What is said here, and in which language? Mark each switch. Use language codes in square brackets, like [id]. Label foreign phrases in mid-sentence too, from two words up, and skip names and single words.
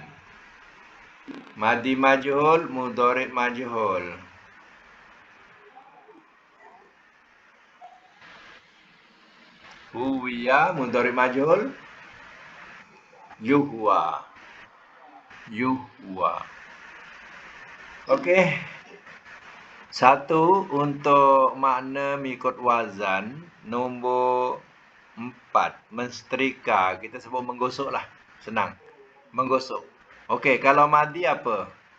[ar] ماضي مجهول، مضارع مجهول. هُوِيَ، مضارع مجهول. يُهوى. يُهوى. [ms] Okey. 1 untuk makna mengikut wazan. Nombor 4, mensetrika. Kita sebut menggosok lah. Senang. Menggosok. Okey, kalau madi apa?